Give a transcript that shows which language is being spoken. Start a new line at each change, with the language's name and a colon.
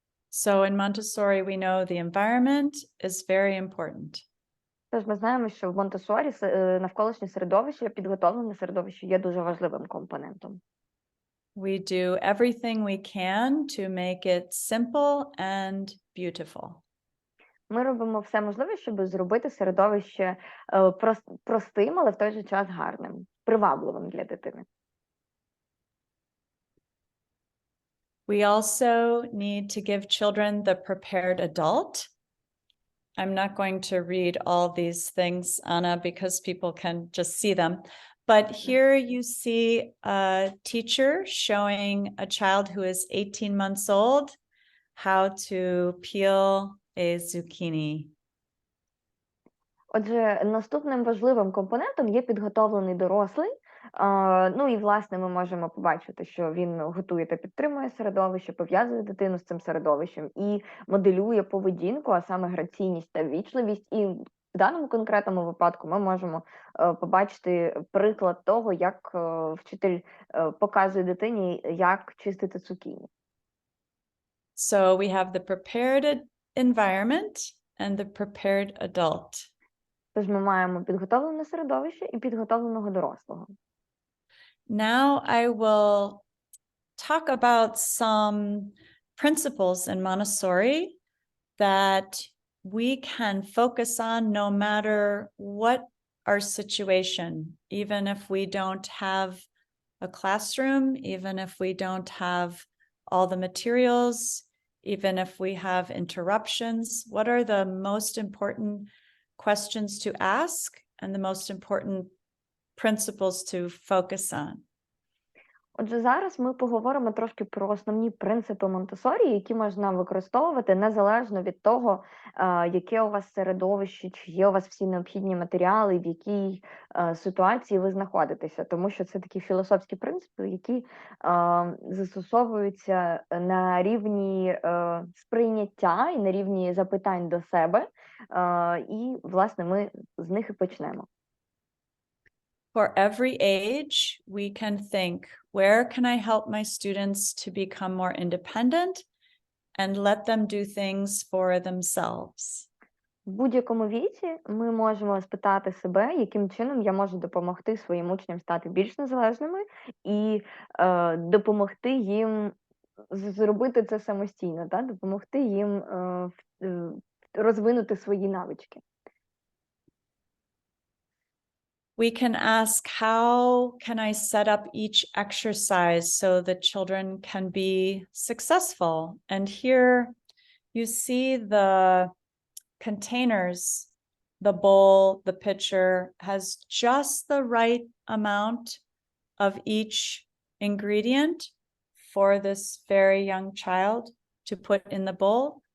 English: So in Montessori, we know the environment is very important.
Ukrainian: Тож ми знаємо, що в Монтессорі навколишнє середовище, підготовлене середовище є дуже важливим компонентом.
English: We do everything we can to make it simple and beautiful.
Ukrainian: Ми робимо все можливе, щоб зробити середовище простим, але в той же час гарним, привабливим для дитини.
English: We also need to give children the prepared adult. I'm not going to read all these things, Anna, because people can just see them. But here you see a teacher showing a child who is 18 months old how to peel a zucchini.
Ukrainian: Отже, наступним важливим компонентом є підготовлений дорослий. Ну і власне ми можемо побачити, що він готує та підтримує середовище, пов'язує дитину з цим середовищем і моделює поведінку, а саме граційність та ввічливість. І в даному конкретному випадку ми можемо побачити приклад того, як вчитель показує дитині, як чистити цукіні.
English: So we have the prepared environment and the prepared adult.
Ukrainian: Тож ми маємо підготовлене середовище і підготовленого дорослого.
English: Now I will talk about some principles in Montessori that we can focus on no matter what our situation, even if we don't have a classroom, even if we don't have all the materials, even if we have interruptions. What are the most important questions to ask and the most important principles to focus on?
Ukrainian: Отже, зараз ми поговоримо трошки про основні принципи Монтессорі, які можна використовувати незалежно від того, яке у вас середовище, чи є у вас всі необхідні матеріали, в якій ситуації ви знаходитеся. Тому що це такі філософські принципи, які застосовуються на рівні сприйняття і на рівні запитань до себе. І, власне, ми з них і почнемо.
English: For every age, we can think, where can I help my students to become more independent and let them do things for themselves?
Ukrainian: В будь-якому віці ми можемо спитати себе, яким чином я можу допомогти своїм учням стати більш незалежними і допомогти їм зробити це самостійно, та? Допомогти їм розвинути свої навички.
English: We can ask, how can I set up each exercise so the children can be successful? And here you see the containers, the bowl, the pitcher has just the right amount of each ingredient for this very young child to put in the bowl.